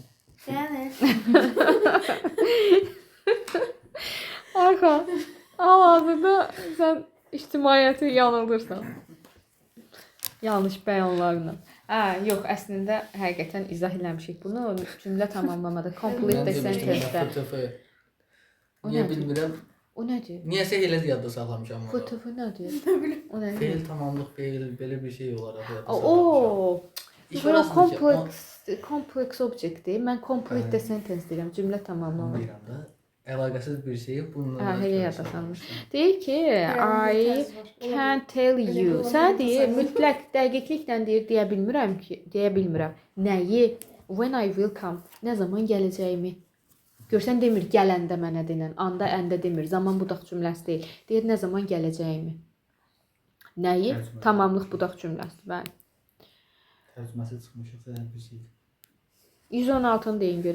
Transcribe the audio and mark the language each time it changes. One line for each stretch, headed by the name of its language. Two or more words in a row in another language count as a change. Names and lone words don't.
Azerbaijani: Yəni. Arxa, hal-hazırda sən ictimaiyyəti yanıldırsan. Yanlış bəyanlarla. Yox, əslində həqiqətən izah eləmişik bunu. Cümlə tamamlamada
English: complete the sentence-
Azerbaijani: də. O Niyə nədir? bilmirəm. O nədir? Niyəsə elə yadda saxlamışam onu. FTF nədir? O nədir? Feil tamamlıq, feil belə bir şey olaraq yadda O, saxlamışam. İş bu orasındakı
English: complex object-
Azerbaijani: dir. Mən
English: complete the sentence
Azerbaijani: deyirəm, cümlə onu tamamlamaq. deyirəm də. Əlaqəsiz bir şeyi bununla. Elə yadda salmış. Deyir ki,
English: I can tell you.
Azerbaijani: Sən deyir, mütləq dəqiqliklə deyir, deyə bilmirəm ki, deyə bilmirəm. Nəyi?
English: When I will come.
Azerbaijani: Nə zaman gələcəyimi? Görsən demir gələndə mənə denən, anda əndə demir. Zaman budaq cümləsi deyil. Deyir nə zaman gələcəyimi? Nəyi? Tərcümə. Tamamlıq budaq cümləsi. Bəli. Tərcüməsi çıxmış yoxsa bir şey. 116-nı deyin görək.